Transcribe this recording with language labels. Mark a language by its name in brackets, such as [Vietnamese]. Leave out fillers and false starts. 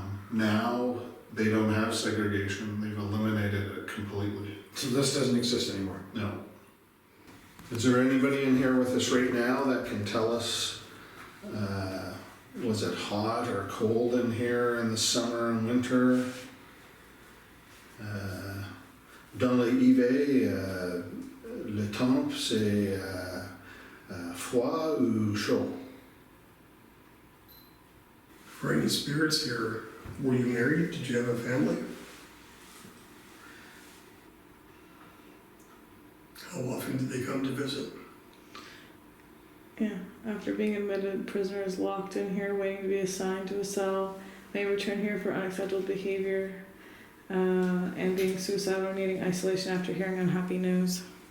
[English] Now they don't have segregation. They've eliminated it completely. So this doesn't exist anymore? No. Is there anybody in here with us right now that can tell us, was it hot or cold in here in the summer and winter? [French] Dans l'hiver, le temps c'est froid ou chaud? [English] For any spirits here, were you married? Did you have a family? How often did they come to visit? Yeah, after being admitted, prisoners locked in here waiting to be assigned to a cell may return here for unacceptable behavior and being suicidal or needing isolation after hearing unhappy news.